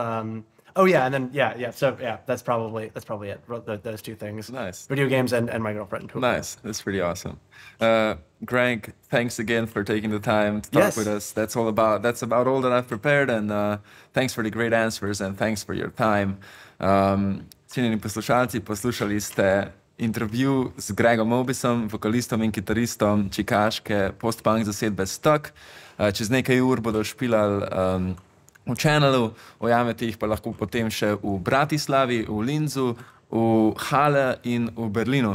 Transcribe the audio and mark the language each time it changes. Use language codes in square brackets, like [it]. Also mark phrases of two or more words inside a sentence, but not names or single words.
[en] And then So that's probably it. Those two things. Nice. Video games and my girlfriend. Nice. That's pretty awesome. Greg, thanks again for taking the time to talk with us. That's about all that I've prepared, and thanks for the great answers and thanks for your time. [sl] Cenjeni poslušalci, poslušali ste intervju z Gregom Obisom, vokalistom in kitaristom čikaške post-punk zasedbe Stuck. Čez nekaj ur bodo špilali v Channelu, ujamete jih pa lahko potem še v Bratislavi, v Linzu, v Halle in v Berlinu.